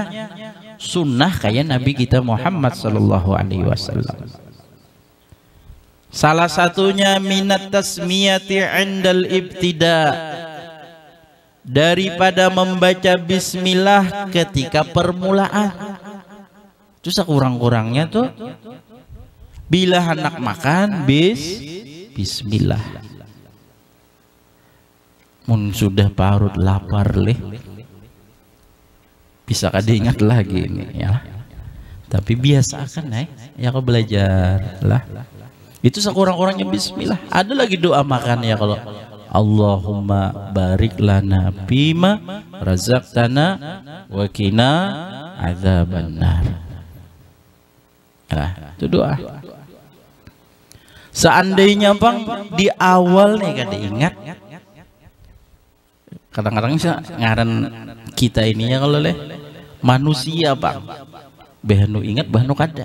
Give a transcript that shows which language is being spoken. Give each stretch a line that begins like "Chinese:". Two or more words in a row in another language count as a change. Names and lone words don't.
Banjar: Sunnah kayak Nabi kita Muhammad
Arabic: صلى الله عليه وسلم.
Banjar: Salah satunya
Arabic: من التسمية عند الابتداء,
Banjar: daripada membaca bismillah ketika permulaan. Itu sekurang-kurangnya tuh bila anak makan bismillah. Mun sudah parut lapar leh, bisa kada ingat lagi ini ya. Tapi biasakan ya kau belajar lah. Itu sekurang-kurangnya bismillah. Ada lagi doa makan ya kalau
Arabic: اللهم بارك لنا بما رزقتنا وقنا عذاب النار.
Banjar: Nah, itu doa. Seandainya bang di awal nih kada ingat, kadang-kadang ngaran kita ini ya kalau manusia bang, bahnu ingat bahnu kada.